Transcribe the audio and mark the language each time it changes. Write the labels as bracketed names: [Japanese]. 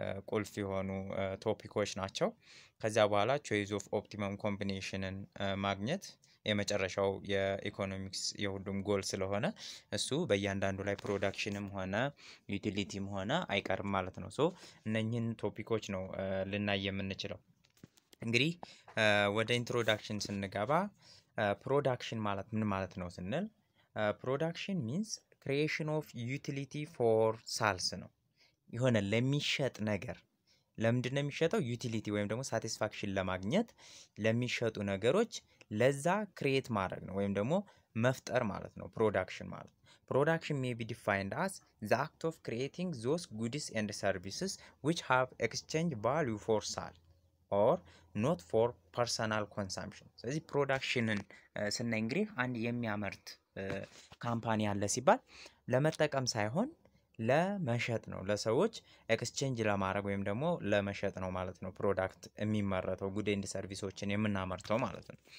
[Amharic] ቁልፍ የሆኑ ቶፒኮች ናቸው። ከዛ በኋላ ቾይዝ ኦፍ ኦፕቲመም ኮምቢኔሽንን ማግኘት የመጨረሻው የኢኮኖሚክስ የሁሉም ጎል ስለሆነ እሱ በእያንዳንዱ ላይ ፕሮዳክሽንም ሆነ ዩቲሊቲም ሆነ አይቀርም ማለት ነው። እነኚህን ቶፒኮች ነው ልናይ የምንችለው። እንግዲህ ወደ ኢንትሮዳክሽን ስንገባ ፕሮዳክሽን ማለት ምን ማለት ነው ስንል [English] ፕሮዳክሽን ሚንስ ክሪኤሽን ኦፍ ዩቲሊቲ ፎር ሳልስ [Amharic] ነው። የሆነ ለሚሸጥ ነገር ለምንድን ነው የሚሸጠው? ዩቲሊቲ ወይም ደግሞ ሳቲስፋክሽን ለማግኘት ለሚሸጡ ነገሮች ለዛ ክሬት ማድረግ ነው ወይም ደግሞ መፍጠር ማለት ነው ፕሮዳክሽን ማለት። [English] Production may be defined as the act of creating those goods and services which have exchange value for sale or not for personal consumption. [Amharic] ስለዚህ ፕሮዳክሽንን ስናይ እንግዲህ አንድ የሚያመርት ካምፓኒ አለ ሲባል ለመጠቀም ሳይሆን ለመሸጥ ነው፣ ለሰዎች ኤክስቼንጅ ለማድረግ ወይም ደግሞ ለመሸጥ ነው ማለት ነው። ፕሮዳክት የሚመረተው ጉድ ኤንድ ሰርቪሶችን የምናመርተው ማለት ነው።